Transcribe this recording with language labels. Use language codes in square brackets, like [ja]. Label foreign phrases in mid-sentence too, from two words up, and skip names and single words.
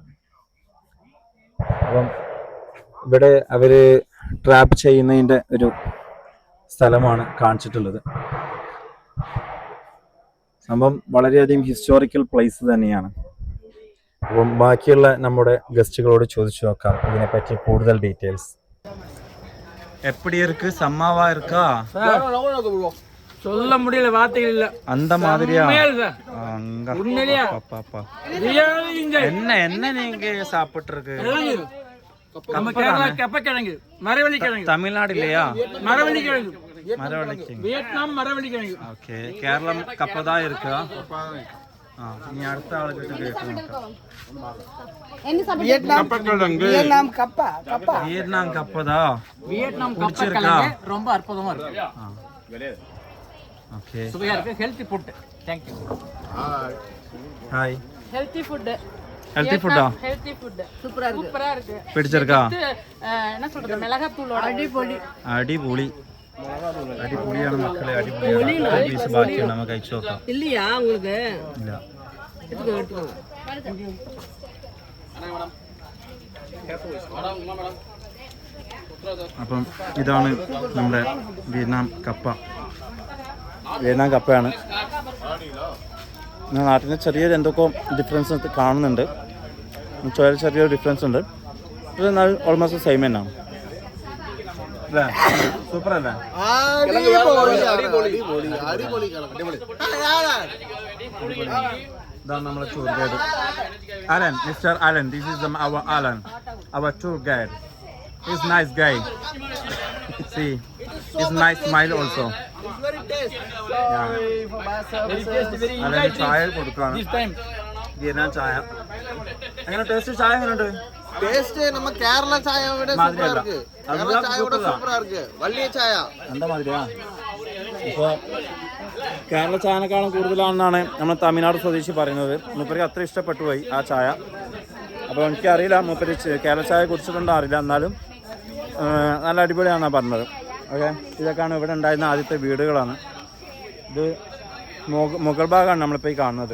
[ml] അപ്പം ഇവിടെ അവര് ട്രാപ്പ് ചെയ്യുന്നതിന്റെ ഒരു സ്ഥലമാണ് കാണിച്ചിട്ടുള്ളത്. സംഭവം വളരെയധികം [en] historical place [ml] തന്നെയാണ്. അപ്പം ബാക്കിയുള്ള നമ്മുടെ ഗസ്റ്റുകളോട് ചോദിച്ചു നോക്കാം ഇതിനെപ്പറ്റി കൂടുതൽ ഡീറ്റെയിൽസ്. [ta] எப்படி இருக்கு சம்மாவா இருக்கா? சொல்ல முடியல, வார்த்தைகள் இல்ல. அந்த மாதிரியா? அங்க உண்மையிலேயே பாப்பா என்ன என்ன நீங்க சாப்பிட்டு இருக்கு? நம்ம கேரளா கப்பக்கிழங்கு, மரவள்ளி கிழங்கு. தமிழ்நாடு இல்லையா? மரவள்ளி கிழங்கு, மரவள்ளி. வியட்நாம் மரவள்ளி கிழங்கு. ஓகே, கேரளம் கப்பதா இருக்கா? நீ அடுத்த ஆளுகிட்ட கேட்கணும். வியட்நாம் கப்பா, வியட்நாம் கப்பதா? வியட்நாம் கப்பக்கிழங்கு ரொம்ப அற்புதமா இருக்கு. ஓகே, சுவையா இருக்கு. [en] Healthy food. Thank you. [ta] ஹாய். [en] Healthy food. Healthy food-ta? Healthy food. [ta] சூப்பரா இருக்கு. பிடிச்சிருக்கா? என்ன சொல்றது, மிளகாத்தூளோட அடிபொலி. [ml] അടിപൊളിയാണ് മക്കളെ, അടിപൊളിയാണ്. പീസ് ബാക്കിയാണ്, നമുക്ക് കഴിച്ചു നോക്കാം. [ta] இல்லையா உங்களுக்கு? [ml] ഇല്ല. അപ്പം ഇതാണ് നമ്മുടെ വിയറ്റ്നാം കപ്പയാണ്. നാട്ടിൽ ചെറിയൊരു എന്തൊക്കെ ഡിഫറൻസ് കാണുന്നുണ്ട്, ചെറിയൊരു ഡിഫറൻസ് ഉണ്ട്. ഇത് എന്നാൽ [en] almost same [ml] തന്നെയാണ്. സൂപ്പർ അല്ലേ? ഇതാണ് നമ്മളെ [en] tour guide [ml] അലൻ, മിസ്റ്റർ അലൻ. [en] This is our Alan, our tour guide. He's nice guy. See, he's nice smile also. It's very taste. [ml] അലൻ ചായ കൊടുക്കുകയാണ്. വിയറ്റ്നാം ചായ എങ്ങനെ ടേസ്റ്റ്? ചായ എങ്ങനെയുണ്ട്? [ta] டேஸ்ட் நம்ம கேரளா சாயை விட சூப்பரா இருக்கு. கேரளா சாயை விட சூப்பரா இருக்கு. [ml] വള്ളിയ ചായ എന്താ മാതിരിയാ? ഇപ്പോൾ കേരള ചായനേക്കാളും കൂടുതലാണെന്നാണ് നമ്മൾ തമിഴ്നാട് സ്വദേശി പറയുന്നത്. മൂപ്പർക്ക് അത്ര ഇഷ്ടപ്പെട്ടു പോയി ആ ചായ. അപ്പോൾ എനിക്കറിയില്ല മൂപ്പര് കേരള ചായ കുടിച്ചിട്ടുണ്ടോ അറിയില്ല, എന്നാലും നല്ല അടിപൊളിയാണെന്നാണ് പറഞ്ഞത്. ഓക്കെ, ഇതൊക്കെയാണ് ഇവിടെ ഉണ്ടായിരുന്ന ആദ്യത്തെ വീടുകളാണ്. ഇത് മുകൾ ഭാഗമാണ് നമ്മളിപ്പോൾ ഈ കാണുന്നത്.